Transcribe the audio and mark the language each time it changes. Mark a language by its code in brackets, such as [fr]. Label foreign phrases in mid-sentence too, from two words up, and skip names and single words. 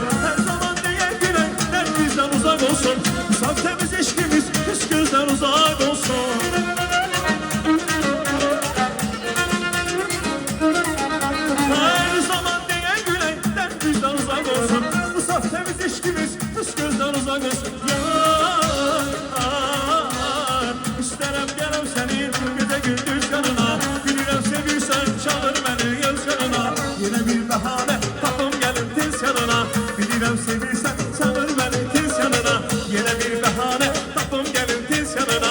[tr] Her zaman diye gülən dert bizden uzak olsun. Saf temiz eşkimiz hiç gözden uzak olsun. Her zaman diye gülən dert bizden uzak olsun. Bu saf temiz eşkimiz hiç gözden uzak olsun. [az] İstərəm gələm səni gecə gündüz yanına. Bilirəm sevirsən çalır məni yaz yanına. [tr] Yine bir bahane [az] tapım gəlim tez yanına. Bilirəm sevirsən çalır məni tez yanına. [tr] Yine bir bahane [az] tapım gəlim tez yanına.